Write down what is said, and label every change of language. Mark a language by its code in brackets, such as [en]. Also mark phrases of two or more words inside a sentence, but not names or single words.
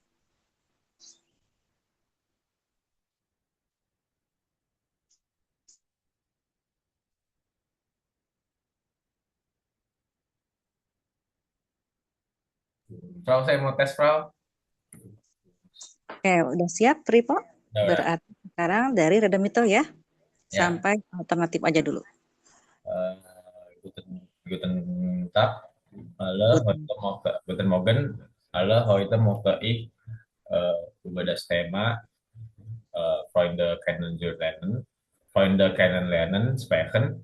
[id] Frau, saya mau tes, Frau. Oke, udah siap, Tripo? Udah. Berarti sekarang dari Redemitel ya, Ya. sampai alternatif aja dulu. [de] Guten Tag, alle heute Morgen, guten Morgen, alle heute Morgen ich über das Thema Freunde kennenlernen sprechen.